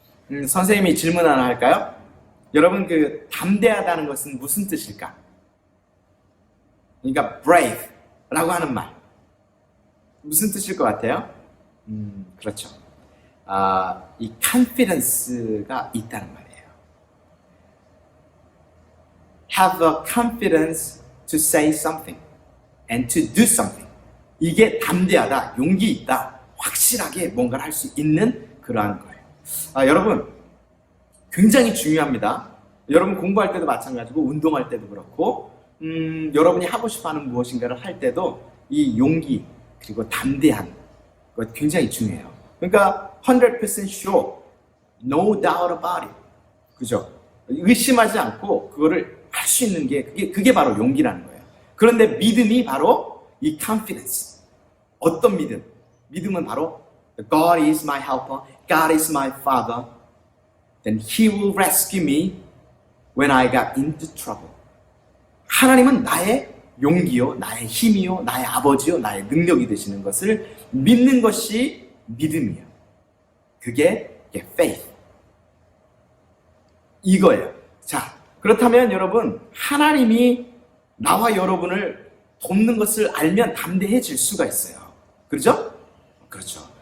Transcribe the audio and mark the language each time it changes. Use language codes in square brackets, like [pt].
[ko] 선생님이 질문 하나 할까요? 여러분 그 담대하다는 것은 무슨 뜻일까? 그러니까 brave라고 하는 말 무슨 뜻일 것 같아요? 그렇죠. 이 confidence가 있다는 말이에요. [en] Have a confidence to say something and to do something. [ko] 이게 담대하다, 용기 있다, 확실하게 뭔가를 할 수 있는 그러한 거예요. 여러분 굉장히 중요합니다. 여러분 공부할 때도 마찬가지고 운동할 때도 그렇고 여러분이 하고 싶어하는 무엇인가를 할 때도 이 용기 그리고 담대한 것 굉장히 중요해요. [en] 그러니까 100% sure, no doubt about it. [ko] 그죠? 의심하지 않고 그거를 할 수 있는 게 그게 바로 용기라는 거예요. 그런데 믿음이 바로 이 confidence. 어떤 믿음? 믿음은 바로 [en] God is my helper, God is my father, then He will rescue me when I got into trouble. [ko] 하나님은 나의 용기요, 나의 힘이요, 나의 아버지요, 나의 능력이 되시는 것을 믿는 것이 믿음이에요. 그게 faith. 이거예요. 자, 그렇다면 여러분, 하나님이 나와 여러분을 돕는 것을 알면 담대해질 수가 있어요. 그렇죠? 그렇죠.